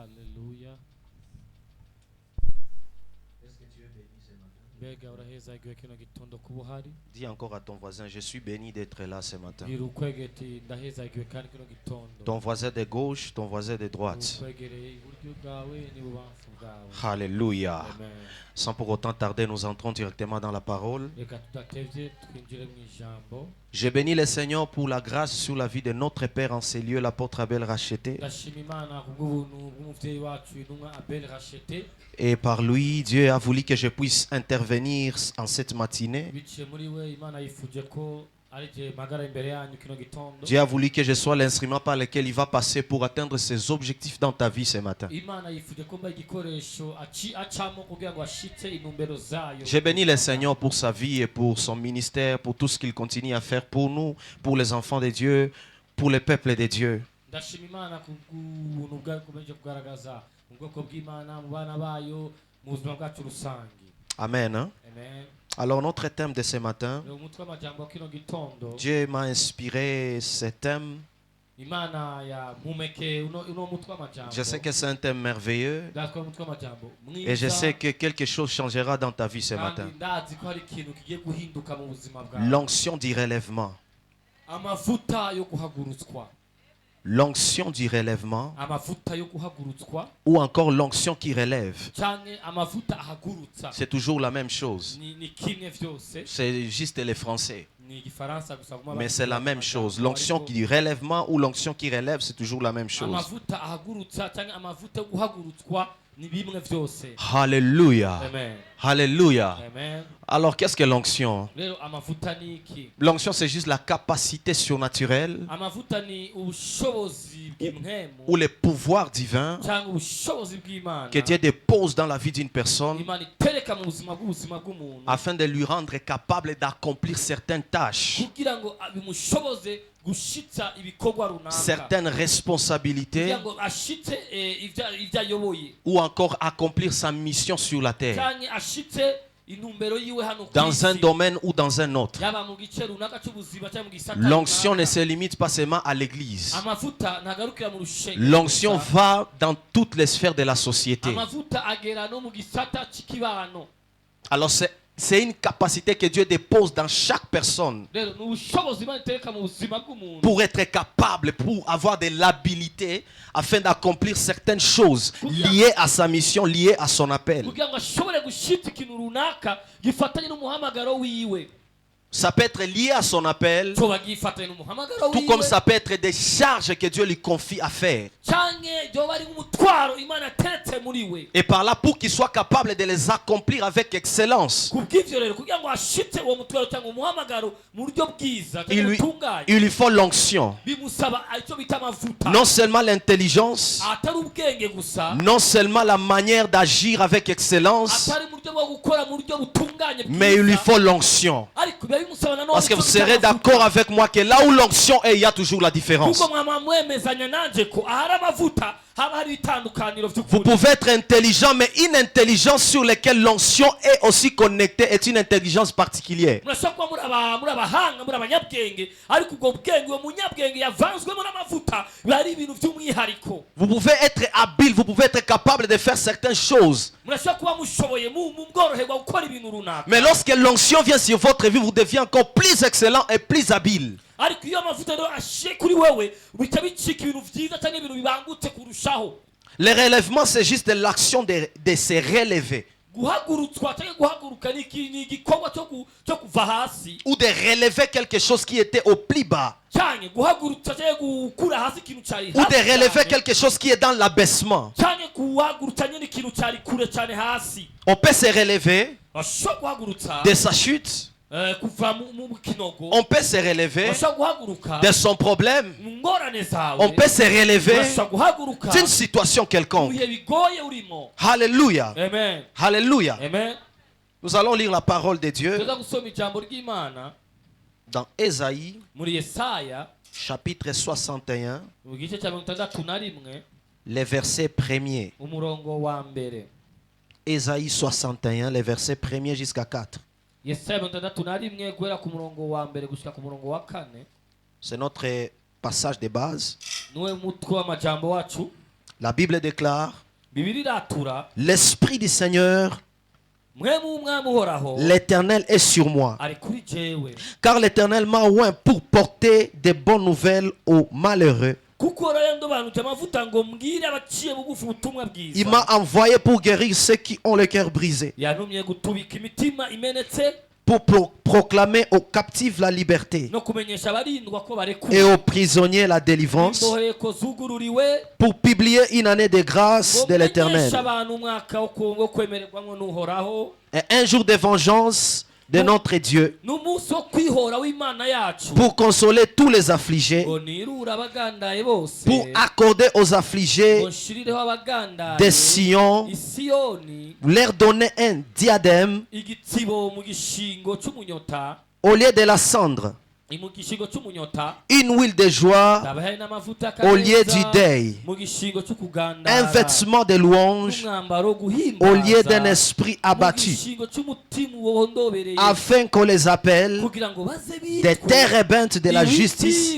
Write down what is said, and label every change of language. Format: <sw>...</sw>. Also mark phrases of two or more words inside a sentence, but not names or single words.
<fr>Alléluia. Est-ce que tu es béni ce matin?</fr> <rn>Mbega urahezagiwe kino gitondo kuba uhari.</rn> <fr>Dis encore à ton voisin, je suis béni d'être là ce matin.</fr> <rn>Bwira ukwegera ati ndahezagiwe kandi kino gitondo.</rn> <fr>Ton voisin de gauche, ton voisin de droite.</fr> <rn>Ukwegereye iburyo bwawe n'ibubamfu bwawe.</rn> <fr>Alléluia. Amen. Sans pour autant tarder, nous entrons directement dans la parole.</fr> <rn>Reka tudatevye twinjire mu ijambo.</rn> <fr>Je bénis le Seigneur pour la grâce sur la vie de notre Père en ces lieux, l'apôtre Abel Racheté.</fr> <rn>Ndashima Imana kubw'ubuntu bw'umuvyeyi wacu intumwa Abel Rachete.</rn> <fr>Et par lui, Dieu a voulu que je puisse intervenir en cette matinée.</fr> <rn>Biciye muri we Imana yifuje ko ari je magara imbere yanyu kino gitondo.</rn> <fr>Dieu a voulu que je sois l'instrument par lequel il va passer pour atteindre ses objectifs dans ta vie ce matin.</fr> <rn>Imana yifuje ko mba igikoresho acamo kugira ngo ashitse intumbero zayo.</rn> <fr>J'ai béni le Seigneur pour sa vie et pour son ministère, pour tout ce qu'il continue à faire pour nous, pour les enfants de Dieu, pour le peuple de Dieu.</fr> <rn>Ndashima Imana kubw'ubuntu bwayo kumeje kugaragaza mu bwoko bw'Imana mu bana bayo mu buzima bwacu rusange.</rn> <fr>Amen. Hein? Amen. Alors notre thème de ce matin,</fr> <rn>Rero umutwe w'amajambo kino gitondo</rn> <fr>Dieu m'a inspiré ce thème.</fr> <rn>Imana ya mumeke uno mutwe w'amajambo.</rn> <fr>Je sais que c'est un thème merveilleux</fr> <rn>Ndakora umutwe w'amajambo</rn> <fr>et je sais que quelque chose changera dans ta vie ce matin.</fr> <rn>kandi ndazi ko hari ikintu kigiye guhinduka mu buzima bwawe.</rn> <fr>L'onction du relèvement.</fr> <rn>Amavuta yo guhagurutswa.</rn> <fr>L'onction du relèvement</fr> <rn>Amavuta yo guhagurutswa</rn> <fr>ou encore l'onction qui relève.</fr> <rn>canke amavuta ahagurutsa.</rn> <fr>C'est toujours la même chose.</fr> <rn>Ni kimwe vyose.</rn> <fr>C'est juste les Français.</fr> <rn>Ni igifaransa gusa guma</rn> <fr>Mais c'est la même chose. L'onction qui dit relèvement ou l'onction qui relève, c'est toujours la même chose.</fr> <rn>amavuta ahagurutsa canke amavuta yo guhagurutswa ni bimwe vyose.</rn> <fr>Alléluia. Amen. Alléluia. Amen. Alors qu'est-ce que l'onction?</fr> <rn>Rero amavuta ni iki?</rn> <fr>L'onction, c'est juste la capacité surnaturelle</fr> <rn>Amavuta ni ubushobozi bw'imwemu</rn> <fr>ou les pouvoirs divins</fr> <rn>canke ubushobozi bw'Imana</rn> <fr>que Dieu dépose dans la vie d'une personne</fr> <rn>Imana itereka mu buzima bw'umuntu</rn> <fr>afin de lui rendre capable d'accomplir certaines tâches,</fr> <rn>kugira ngo bimushoboze gushitsa ibikorwa runaka,</rn> <fr>certaines responsabilités</fr> <rn>kugira ngo ashitse ivyo ayoboye</rn> <fr>ou encore accomplir sa mission sur la terre,</fr> <rn>canke ashitse intumbero yiwe hano ku</rn> <fr>dans un</fr> <rn>isi.</rn> <fr>domaine ou dans un autre.</fr> <rn>Yaba mu gice runaka c'ubuzima canke mu gisata</rn> <fr>L'onction ne</fr> <rn>runaka.</rn> <fr>se limite pas seulement à l'église.</fr> <rn>Amavuta ntagarukira mu rushengero</rn> <fr>L'onction</fr> <rn>gusa.</rn> <fr>va dans toutes les sphères de la société.</fr> <rn>Amavuta agera no mu gisata c'ikibano.</rn> <fr>Alors c'est une capacité que Dieu dépose dans chaque personne</fr> <rn>Rero ni ubushobozi Imana itereka mu buzima bw'umuntu</rn> <fr>pour être capable, pour avoir de l'habilité afin d'accomplir certaines choses liées à sa mission, liées à son appel.</fr> <rn>kugira ngo ashobore gushitsa ikintu runaka gifatanye n'umuhamagaro wiwe.</rn> <fr>Ça peut être lié à son appel,</fr> <rn>Coba gifatanye n'umuhamagaro</rn> <fr>tout comme</fr> <rn>wiwe</rn> <fr>ça peut être des charges que Dieu lui confie à faire.</fr> <rn>canke ryoba ari nk'umutwaro Imana ateretse muri we.</rn> <fr>Et par là, pour qu'il soit capable de les accomplir avec excellence,</fr> <rn>Kubw'ivyo rero kugira ngo ashitse uwo mutwaro cyangwa umuhamagaro mu buryo bwiza</rn> <fr>il</fr> <rn>cyangwa</rn> <fr>lui,</fr> <rn>butunganye</rn> <fr>il lui faut l'onction.</fr> <rn>bimusaba icyo bita amavuta,</rn> <fr>Non seulement l'intelligence,</fr> <rn>atari ubwenge gusa,</rn> <fr>non seulement la manière d'agir avec excellence,</fr> <rn>atari mu buryo bwo gukora mu buryo butunganye</rn> <fr>mais il lui</fr> <rn>bwiza,</rn> <fr>faut l'onction.</fr> <rn>ariko biba bimusaba nanone</rn> <fr>Parce que vous</fr> <rn>icyo bita</rn> <fr>serez</fr> <rn>amavuta.</rn> <fr>d'accord avec moi que là où l'onction est, il y a toujours la différence.</fr> <rn>kuko mwama mwemezanya nanje ko ahari amavuta haba hari itandukaniro</rn> <fr>Vous</fr> <rn>vy'ukuri.</rn> <fr>pouvez être intelligent, mais une intelligence sur laquelle l'onction est aussi connectée est une intelligence particulière.</fr> <rn>murashobora kuba muri abahanga muri abanyabwenge ariko ubwo bwenge uwo munyabwenge yavanzwemo n'amavuta biba ari ibintu by'umwihariko.</rn> <fr>Vous pouvez être habile, vous pouvez être capable de faire certaines choses.</fr> <rn>Murashobora kuba mushoboye mu bworoherwa gukora ibintu runaka,</rn> <fr>Mais lorsque l'onction vient sur votre vie, vous devenez encore plus excellent et plus habile.</fr> <rn>ariko iyo amavuta rero ashiye kuri wewe bihita bicika ibintu vyiza cyangwa ibintu bibangutse kurushaho.</rn> <fr>Le relèvement, c'est juste l'action de se relever</fr> <rn>Guhagurutswa cyangwa guhaguruka ni igikorwa cyo kuva hasi,</rn> <fr>ou de relever quelque chose qui était au plus bas</fr> <rn>cyangwa guhagurutsa cyangwa gukura hasi ikintu cyari</rn> <fr>ou de</fr> <rn>hasi</rn> <fr>relever</fr> <rn>cyane,</rn> <fr>quelque chose qui est dans l'abaissement.</fr> <rn>cyangwa guhagurutsa nyine ikintu cyari kure cyane hasi.</rn> <fr>On peut se relever</fr> <rn>Bashobora guhagurutsa</rn> <fr>de sa chute,</fr> <rn>kuva mu kinogo,</rn> <fr>on peut se relever</fr> <rn>bashobora guhaguruka</rn> <fr>de son problème,</fr> <rn>mu ngorane zawe,</rn> <fr>on peut se relever</fr> <rn>bashobora guhaguruka</rn> <fr>d'une situation</fr> <rn>mu</rn> <fr>quelconque.</fr> <rn>bihe bigoye urimo.</rn> <fr>Alléluia. Amen. Alléluia. Amen. Nous allons lire la parole de Dieu</fr> <rn>tuza gusoma ijambo ry'Imana</rn> <fr>dans Ésaïe</fr> <rn>muri Yesaya</rn> <fr>chapitre 61,</fr> <rn>mu gice cya 61</rn> <fr>les versets 1er.</fr> <rn>umurongo wa mbere.</rn> <fr>Ésaïe 61, les versets 1er jusqu'à 4.</fr> <rn>Yesaya 61 guhera ku murongo wa mbere gushika ku murongo wa 4</rn> <fr>C'est notre passage de base.</fr> <rn>niwe mutwe w'amajambo wacu.</rn> <fr>La Bible déclare:</fr> <rn>bibiri iratura</rn> <fr>l'Esprit du Seigneur,</fr> <rn>mwemu w'umwami uhoraho</rn> <fr>l'Éternel est sur moi.</fr> <rn>ari kuri jewe</rn> <fr>Car l'Éternel m'a oint pour porter des bonnes nouvelles aux malheureux.</fr> <rn>kuko uhoraho yandobanuje amavuta ngo mbwire abaciye bugufi ubutumwa</rn> <fr>Il</fr> <rn>bwiza</rn> <fr>m'a envoyé pour guérir ceux qui ont le cœur brisé,</fr> <rn>yantumye gutubika imitima imenetse</rn> <fr>pour proclamer aux captifs la liberté</fr> <rn>no kumenyesha abarindwa ko</rn> <fr>et</fr> <rn>barekuwe</rn> <fr>aux prisonniers la délivrance,</fr> <rn>imboheko zugururiwe</rn> <fr>pour publier une année de grâce de</fr> <rn>ngo</rn> <fr>l'Éternel</fr> <rn>menyeshe abantu umwaka wo kwemererwamo n'uhoraho</rn> <fr>et un jour de vengeance de notre Dieu,</fr> <rn>n'umunsi wo kwihora w'imana yacu</rn> <fr>pour consoler tous les affligés,</fr> <rn>ngo nirure abagandaye bose</rn> <fr>pour accorder aux affligés</fr> <rn>ngo nshirireho abagandaye</rn> <fr>des Sion,</fr> <rn>isiyoni</rn> <fr>leur donner un diadème</fr> <rn>igitsibo mu gishingo c'umunyota</rn> <fr>au lieu de la cendre,</fr> <rn>mu gishingo c'umunyota</rn> <fr>une huile de joie</fr> <rn>ndabahaye n'amavuta</rn> <fr>au lieu</fr> <rn>y'akaneza</rn> <fr>du deuil,</fr> <rn>mu gishingo</rn> <fr>un</fr> <rn>c'ukugandara</rn> <fr>vêtement de louange</fr> <rn>n'umwambaro wo</rn> <fr>au</fr> <rn>guhimbaza</rn> <fr>lieu d'un esprit</fr> <rn>mu</rn> <fr>abattu,</fr> <rn>gishingo c'umutima wondobereye</rn> <fr>afin qu'on les appelle</fr> <rn>kugira ngo baze</rn> <fr>des térébintes de la justice,</fr>